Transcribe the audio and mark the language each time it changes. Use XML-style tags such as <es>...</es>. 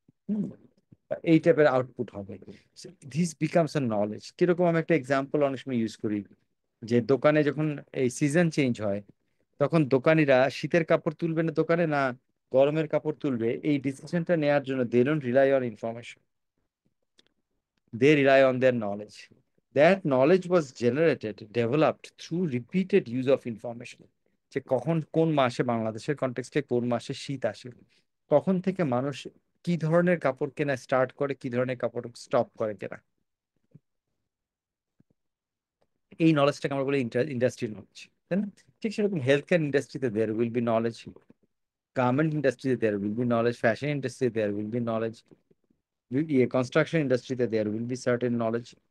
<bn>হুম, এই টাইপের আউটপুট হবে।</bn> <en>This becomes a knowledge.</en> <bn>কিরকম? আমি একটা এক্সাম্পল অনেক সময় ইউজ করি, যে দোকানে যখন এই সিজন চেঞ্জ হয়, তখন দোকানিরা শীতের কাপড় তুলবে না দোকানে, না গরমের কাপড় তুলবে, এই ডিসিশনটা নেওয়ার জন্য</bn> <en>They don't rely on information, they rely on their knowledge. That knowledge was generated, developed through repeated use of information।</en> <bn>যে কখন কোন মাসে, বাংলাদেশের কনটেক্সটে কোন মাসে শীত আসে, কখন থেকে মানুষ কি ধরনের কাপড় কেনা স্টার্ট করে, কি ধরনের কাপড় স্টপ করে কেনা, এই নলেজটাকে আমরা বলি ইন্ডাস্ট্রি নলেজ, তাই না? ঠিক সেরকম হেলথ কেয়ার ইন্ডাস্ট্রিতে there will be knowledge, garment ইন্ডাস্ট্রিতে there will be knowledge, fashion ইন্ডাস্ট্রিতে there will be knowledge, construction ইন্ডাস্ট্রিতে there will be certain knowledge.</bn>